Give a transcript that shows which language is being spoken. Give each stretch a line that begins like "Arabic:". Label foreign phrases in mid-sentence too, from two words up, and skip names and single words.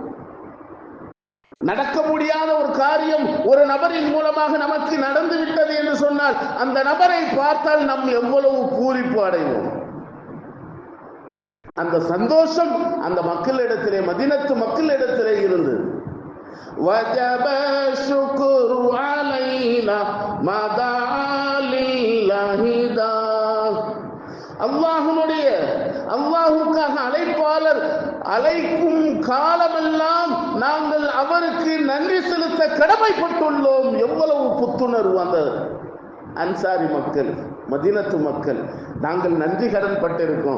Tamil: நடக்க முடியாத ஒரு காரியம் ஒரு நபரின் மூலமாக நமக்கு நடந்து விட்டது என்று சொன்னால் அந்த நபரை பார்த்தால் நாம் எவ்வளவு பூரிப்பு அடைவோம். அந்த சந்தோஷம் அந்த மக்களிடத்திலே, மதீனத்து மக்களிடத்திலே இருந்தது.
Arabic: وجب الشكر علينا ما دعا لله داع.
Tamil: அல்லாஹ்வுக்காக அழைப்பாளர் அழைக்கும் காலமெல்லாம் நாங்கள் அவருக்கு நன்றி செலுத்த கடமைப்பட்டுள்ளோம். எவ்வளவு புத்துணர்வு அந்த அன்சாரி மக்கள், மதீனத்து மக்கள். நாங்கள் நன்றி கடன் பட்டிருக்கோம்.